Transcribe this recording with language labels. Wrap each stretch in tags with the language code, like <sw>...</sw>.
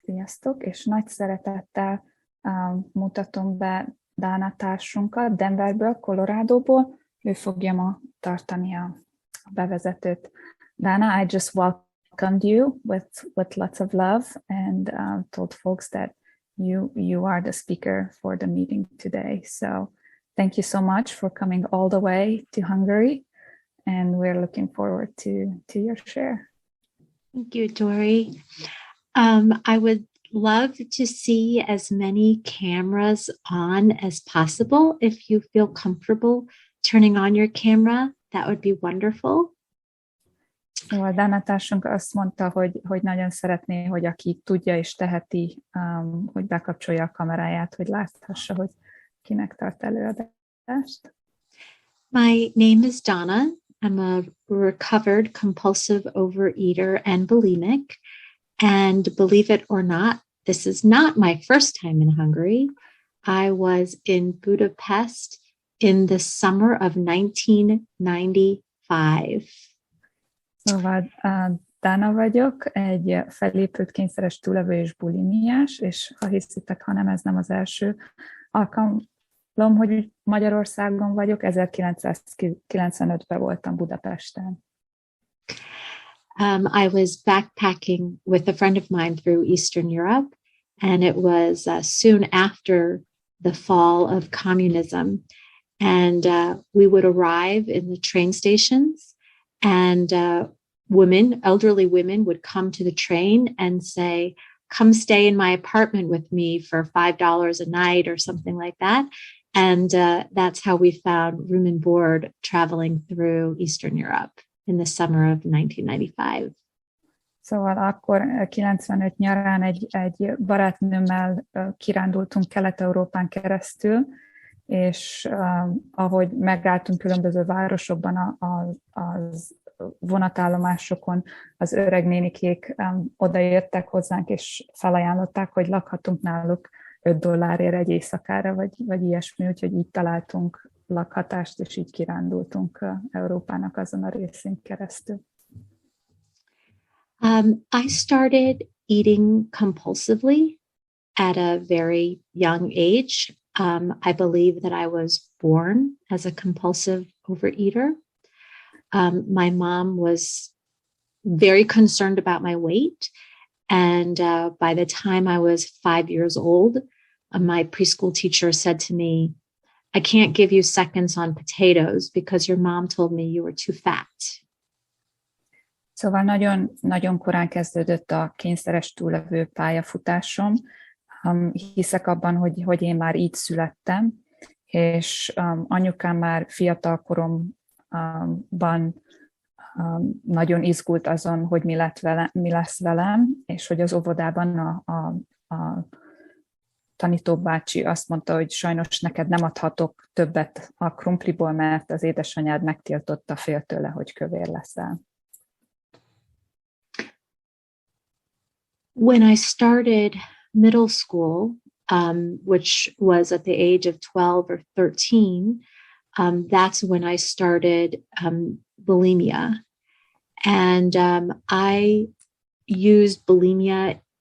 <hu>Sziasztok, és nagy szeretettel mutatom be Dána társunkat Denverből, Coloradoból. Ő fogja ma tartani a bevezetőt.</hu> <en>Dana, I just welcomed you with lots of love and told folks that you are the speaker for the meeting today. So thank you so much for coming all the way to Hungary, and we're looking forward to your share. Thank you, Dory. I would love to see as many cameras on as possible. If you feel comfortable turning on your camera, that would be wonderful.</en> <hu>Szóval Dána társunk azt mondta, hogy nagyon szeretné, hogy aki tudja és teheti, hogy bekapcsolja a kameráját, hogy láthassa, hogy kinek tart előadást.</hu> <en>My name is Donna. I'm a recovered compulsive overeater and bulimic. And believe it or not, this is not my first time in Hungary. I was in Budapest in the summer of 1995.</en> <hu>Szóval Dána vagyok, egy felépült kényszeres túlevő és bulimiás, és ha hiszitek, hanem ez nem az első alkalom, hogy Magyarországon vagyok, 1995-ben voltam Budapesten.</hu> <en>I was backpacking with a friend of mine through Eastern Europe, and it was soon after the fall of communism. And we would arrive in the train stations, and elderly women would come to the train and say, "Come stay in my apartment with me for $5 a night," or something like that. And that's how we found room and board traveling through Eastern Europe in the summer of 1995.</en> <hu>Szóval akkor 95 nyarán egy barátnőmmel kirándultunk Kelet-Európán keresztül, és ahogy megálltunk különböző városokban, az vonatállomásokon, az öreg nénikék odaértek hozzánk, és felajánlották, hogy lakhatunk náluk $5 egy éjszakára, vagy ilyesmi, úgyhogy így találtunk lakhatást, és így kirándultunk Európának azon a részén keresztül.</hu> <en>I started eating compulsively at a very young age. I believe that I was born as a compulsive overeater. My mom was very concerned about my weight. And by the time I was 5 years old, my preschool teacher said to me, "I can't give you seconds on potatoes because your mom told me you were too fat."</en> <hu>Szóval nagyon, nagyon korán kezdődött a kényszeres túlevő pályafutásom. Hiszek abban, hogy én már így születtem, és anyukám már fiatal koromban nagyon izgult azon, hogy mi lesz velem, és hogy az óvodában a tanítóbácsi azt mondta, hogy sajnos neked nem adhatok többet a krumpliból, mert az édesanyád megtiltotta, fél tőle, hogy kövér leszel.</hu> <en>When I started middle school, which was at the age of 12 or 13, that's when I started bulimia. And I used bulimia.</en>